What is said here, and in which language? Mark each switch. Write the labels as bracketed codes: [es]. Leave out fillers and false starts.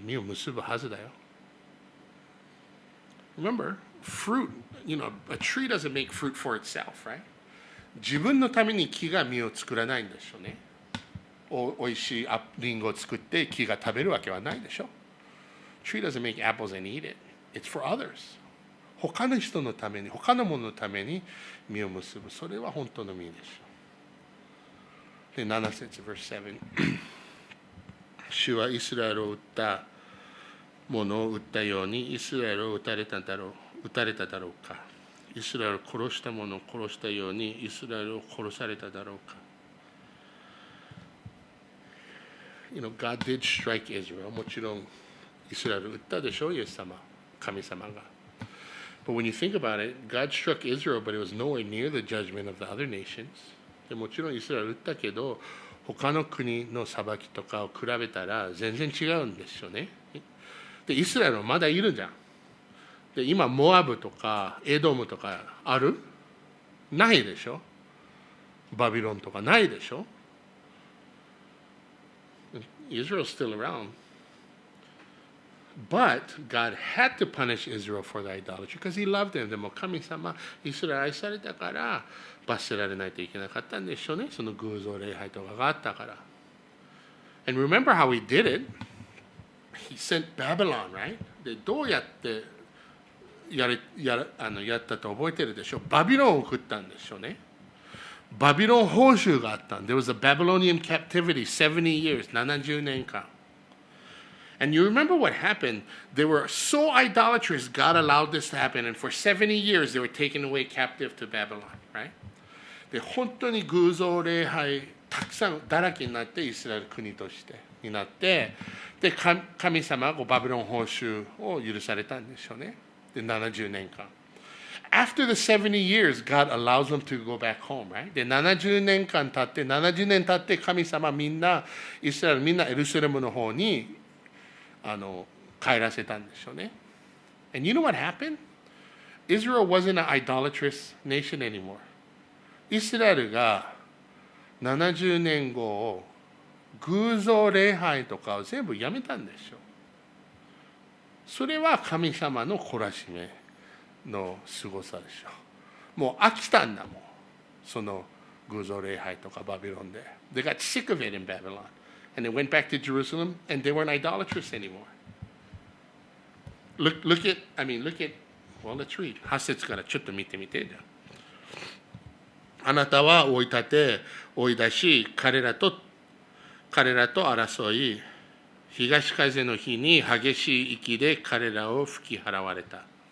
[ja] 実を結ぶはずだよ。 [en] Remember, fruit, a tree doesn't make fruit for itself, right? [ja] 自分のために木が実を作らないんでしょうね。おいしいリンゴを作って木が食べるわけはないでしょ。 [en] Tree doesn't make apples and eat it. It's for others. [ja] 他の人のために、他のもののために実を結ぶ。それは本当の実でしょう。で、7節、 [en] verse 7。 [ja] 主はイスラエルを撃ったものを撃ったように、イスラエルを撃たれただろうか。イスラエルを殺したものを殺したように、イスラエルを殺されただろうか。 [en] God did strike Israel. [ja] もちろん、イスラエルを撃ったでしょう、イエス様、神様が。 [en] But when you think about it, God struck Israel, but it was nowhere near the judgment of the other nations. [ja] でもちろんイスラエルを撃ったけど、他の国の裁きとかを比べたら全然違うんですよね。で、イスラエルはまだいるじゃん。で、今、モアブとかエドムとかある？ないでしょ。バビロンとかないでしょ。 [en] Israel's still around. But God had to punish Israel for the idolatry because he loved them. [ja] でも神様、イスラエル愛されたから罰せられないといけなかったんでしょうね。その偶像礼拝とかがあったから。 [en] And remember how he did it? He sent Babylon, right? [ja] で、どうやってやったと覚えてるでしょう。バビロンを送ったんでしょうね。バビロン報酬があったん。 [en] There was a Babylonian captivity, 70 years, [ja] 70年間。 [en] And you remember what happened? They were so idolatrous, God allowed this to happen. And for 70 years, they were taken away captive to Babylon, right? [ja] で、本当に偶像礼拝、たくさんだらけになって、イスラエル国としてになって、で、神様がバビロン報酬を許されたんでしょうね。で、70年間。 [en] After the 70 years, God allows them to go back home, right? [ja] で、70年間経って、70年経って、神様みんな、イスラエルみんなエルサレムの方に帰らせたんでしょうね。 [en] And you know what happened? Israel wasn't an idolatrous nation anymore. [ja] イスラエルが70年後、偶像礼拝とかを全部やめたんでしょう。それは神様の懲らしめの凄さでしょう。もう飽きたんだもん。その偶像礼拝とかバビロンで。 [en] They got sick of it in Babylon. And they went back to Jerusalem and they weren't idolatrous anymore. Look at, well, let's read. [ja] 8節からちょっと見てみて。あなたは追い立て、追い出し、彼らと争い、東風の日に激しい息で彼らを吹き払われた。